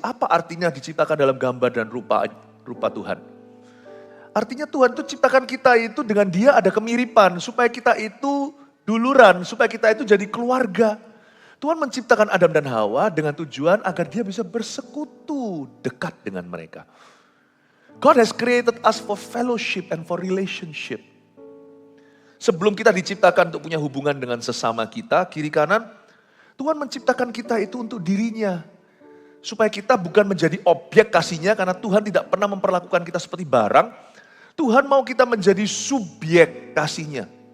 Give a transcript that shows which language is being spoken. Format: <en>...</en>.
<id>Apa artinya diciptakan dalam gambar dan rupa Tuhan? Artinya Tuhan itu ciptakan kita itu dengan Dia ada kemiripan. Supaya kita itu duluran, supaya kita itu jadi keluarga. Tuhan menciptakan Adam dan Hawa dengan tujuan agar dia bisa bersekutu dekat dengan mereka.</id> <en>God has created us for fellowship and for relationship.</en> <id>Sebelum kita diciptakan untuk punya hubungan dengan sesama kita, kiri kanan, Tuhan menciptakan kita itu untuk dirinya. Supaya kita bukan menjadi objek kasihnya karena Tuhan tidak pernah memperlakukan kita seperti barang. Tuhan mau kita menjadi subjek kasihnya.</id>